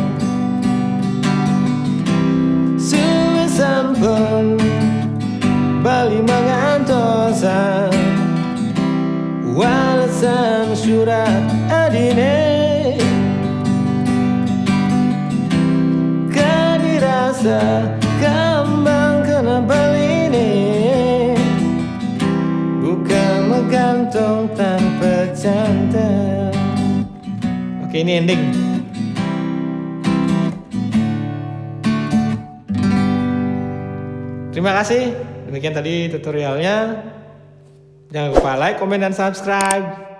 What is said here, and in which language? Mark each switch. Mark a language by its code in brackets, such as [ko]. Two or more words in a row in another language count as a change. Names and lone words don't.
[ban] suwe sampun bali mengantosan walasan surat adine kadirasa kambang kena beline buka megantong tanpa cantel. [id] Oke, ini ending. Terima kasih. Demikian tadi tutorialnya. Jangan lupa like, komen, dan subscribe.